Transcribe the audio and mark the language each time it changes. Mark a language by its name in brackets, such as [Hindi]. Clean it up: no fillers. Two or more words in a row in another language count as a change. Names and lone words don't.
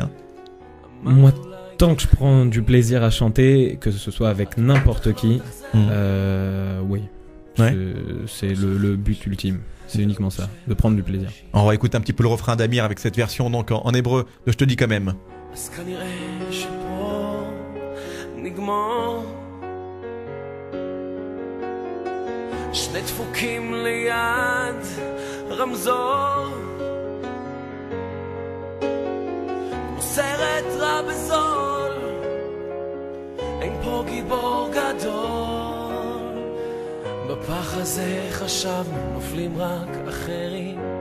[French] Hein. Moi, tant que je prends du plaisir à chanter, que ce soit avec n'importe qui, oui. Ouais. C'est le but ultime. C'est uniquement ça, de prendre du plaisir. On va écouter un petit peu le refrain d'Amir avec cette version donc en hébreu de Je te dis quand même. [Hebrew] אז כנראה שפה נגמר שני דפוקים ליד רמזור כמו סרט רע בזול אין פה גיבור גדול בפח הזה חשבנו נופלים רק אחרים